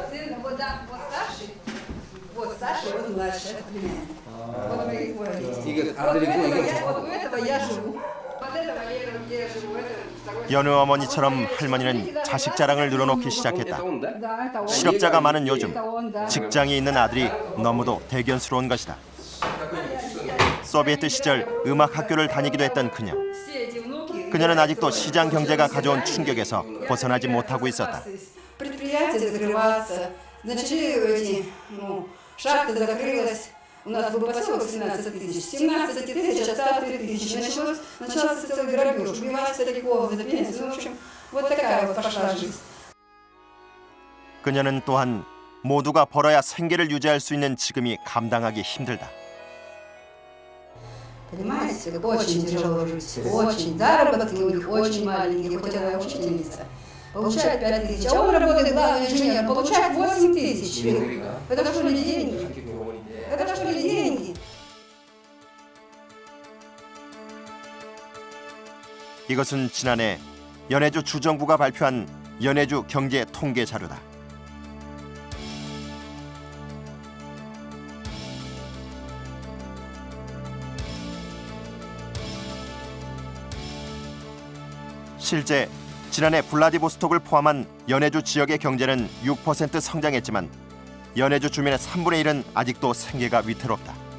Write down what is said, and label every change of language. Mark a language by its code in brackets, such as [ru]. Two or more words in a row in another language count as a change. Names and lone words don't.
[ko] 여느 어머니처럼 할머니는 자식 자랑을 늘어놓기 시작했다. 실업자가 많은 요즘 직장이 있는 아들이 너무도 대견스러운 것이다. 소비에트 시절 음악 학교를 다니기도 했던 그녀. 그녀는 아직도 시장 경제가 가져온 충격에서 벗어나지 못하고 있었다. [ru] У нас был поселок 17 тысяч. 17 тысяч осталось 3 тысячи. Начался целый грабеж. Убивали стариков за пенсию. Ну, в общем, вот такая вот пошла жизнь. [ko] 그녀는 또한 모두가 벌어야 생계를 유지할 수 있는 지금이 감당하기 힘들다. [ru] Понимаете, как очень тяжело жить. Очень. Заработки у них очень маленькие, хоть она и учительница. Получает 5 тысяч, а он работает главный инженер, получает 8 тысяч. Это что ли деньги? Это что ли деньги? [ko] 이것은 지난해 연해주 주정부가 발표한 연해주 경제 통계 자료다. 실제 지난해 블라디보스톡을 포함한 연해주 지역의 경제는 6% 성장했지만 연해주 주민의 3분의 1은 아직도 생계가 위태롭다.